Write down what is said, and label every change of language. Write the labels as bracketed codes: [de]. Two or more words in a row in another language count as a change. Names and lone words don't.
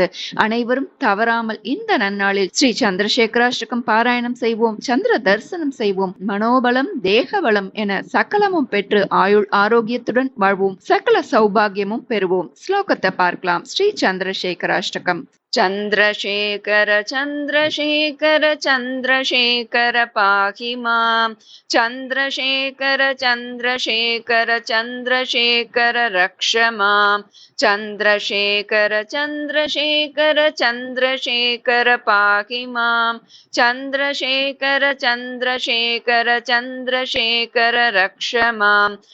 [ta] அனைவரும் தவறாமல் இந்த நன்னாளில் ஸ்ரீ சந்திரசேகராஷ்டகம் பாராயணம் செய்வோம், சந்திர தரிசனம் செய்வோம், மனோபலம் தேக பலம் என சகலமும் பெற்று ஆயுள் ஆரோக்கியத்துடன் வாழ்வோம், சகல சௌபாகியமும் பெறுவோம். ஸ்லோகத்தை பார்க்கலாம். ஸ்ரீ சந்திரசேகராஷ்டகம். [sa] चन्द्रशेखर चन्द्रशेखर चन्द्रशेखर पाहि मां, चन्द्रशेखर चन्द्रशेखर चन्द्रशेखर रक्ष मां, चन्द्रशेखर चन्द्रशेखर चन्द्रशेखर पाहि मां, चन्द्रशेखर चन्द्रशेखर चन्द्रशेखर रक्ष मां,